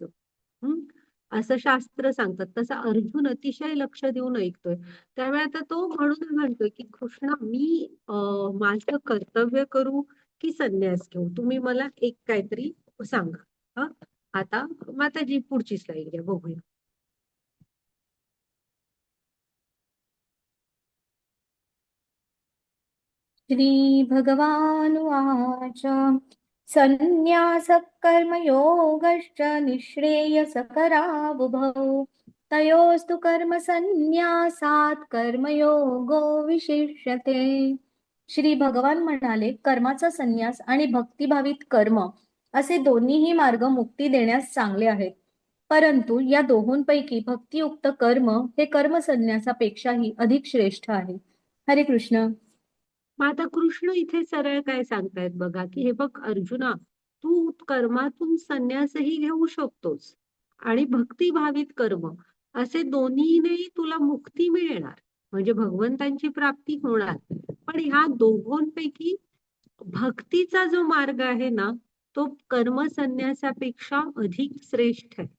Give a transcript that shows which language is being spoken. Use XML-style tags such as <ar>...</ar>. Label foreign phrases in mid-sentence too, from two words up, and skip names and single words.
<mr>असं शास्त्र सांगतात. तसं अर्जुन अतिशय लक्ष देऊन ऐकतोय. त्यामुळे आता तो म्हणून म्हणतोय की कृष्णा, मी माझं कर्तव्य करू की संन्यास घेऊ, तुम्ही मला एक काहीतरी सांगा. हा आता माताजी पुढची स्लाइड घ्या बघूया.</mr> <sa>श्रीभगवानुवाच संन्यासः कर्मयोगश्च निःश्रेयसकरावुभौ तयोस्तु कर्मसन्न्यासात् कर्मयोगो विशिष्यते.</sa> <mr>श्री भगवान म्हणाले, कर्माचा संन्यास आणि भक्तिभावित कर्म असे दोन्हीही मार्ग मुक्ती देण्यास चांगले आहेत. परंतु या दोहोंपैकी भक्तियुक्त कर्म हे कर्मसन्न्यासापेक्षाही अधिक श्रेष्ठ आहे. हरे कृष्ण. मग आता कृष्ण इथे सरळ काय सांगतायत बघा, की हे बघ अर्जुना, तू कर्मातून संन्यासही घेऊ शकतोस आणि भक्तिभावित कर्म असे दोन्हीनेही तुला मुक्ती मिळणार, म्हणजे भगवंतांची प्राप्ती होणार. पण ह्या दोघांपैकी भक्तीचा जो मार्ग आहे ना, तो कर्म संन्यासापेक्षा अधिक श्रेष्ठ आहे.</mr>